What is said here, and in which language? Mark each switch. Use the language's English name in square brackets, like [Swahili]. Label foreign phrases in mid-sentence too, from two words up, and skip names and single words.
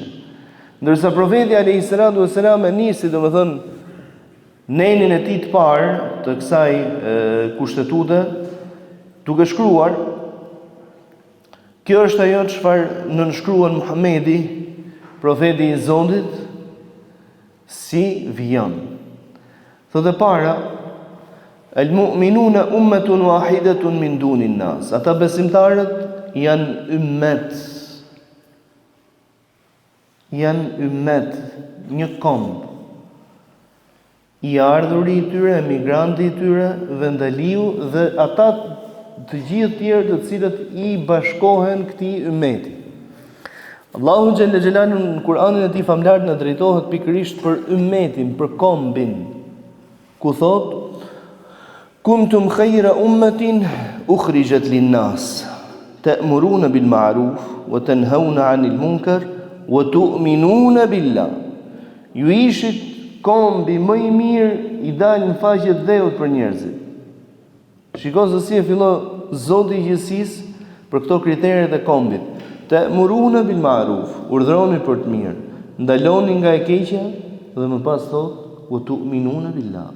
[Albanian] Ndërsa profeti [Arabic] عليه السلام [Albanian] e nisi, domethënë, nenin e tij të parë të kësaj kushtetute, duke shkruar, kjo është ajo çfarë nënshkruan Muhamedi, profeti i Zotit, si vijon. Thotë para, [Arabic] المؤمنون أمة واحدة من دون الناس. [Albanian] Ata besimtarët janë ummet. Janë ummet, një komb. I ardhuri i tyre, emigranti i tyre, vendaliu dhe ata të gjithë tjerë të cilët i bashkohen këtij ummeti. Allahu [Arabic] جل جلاله [Albanian] në Kur'anin e tij famlar na drejtohet pikërisht për ummetin, për kombin, ku thot: [Arabic] "كنتم خير أمة أخرجت للناس، تأمرون بالمعروف وتنهون عن المنكر وتؤمنون بالله." [Albanian] Ju ishit kombi më i mirë i dalë në faqe të dheut për njerëzit. Shiko se si e fillon Zoti i gjithësisë për këto kriteret e kombit. [Arabic] تأمرون بالمعروف, [Albanian] urdhroni për të mirë, ndaloni nga e keqja dhe më pas thot: [Arabic] "وتؤمنون بالله."